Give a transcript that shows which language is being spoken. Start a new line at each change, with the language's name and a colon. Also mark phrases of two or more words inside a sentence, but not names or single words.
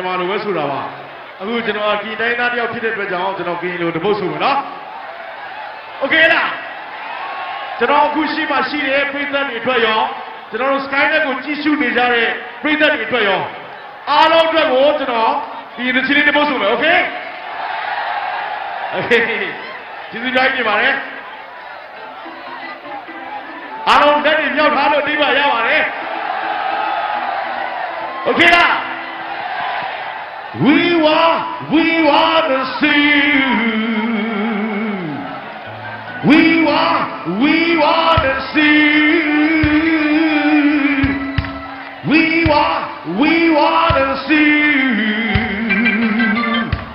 Burmese: မြန်မာလိုပဲဆိုတာပါအခုကျွန်တော်ကီတိုင်းသားတယောက်ဖြစ်တဲ့အတွက်ကြောင့်ကျွန်တော်ကီလိုတပုတ်ဆိုမယ်နော်โอเคလားကျွန်တော်အခုရှိမှရှိတဲ့ပြည်သက်တွေအတွက်ရောကျွန်တော်တို့ Skynet ကိုကြည့်ရှုနေကြတဲ့ပြည်သက်တွေအတွက်ရောအားလုံးအတွက်ကိုကျွန်တော်ဒီနေ့ချင်းလေးတစ်ပုတ်ဆိုမယ် okay ကျေးဇူးကြိုက်နေပါတယ်အားလုံးလက်တွေမြောက်ထားလို့ဒီပါရပါတယ် okay လား
English: we want to see you we want to see you we want to see you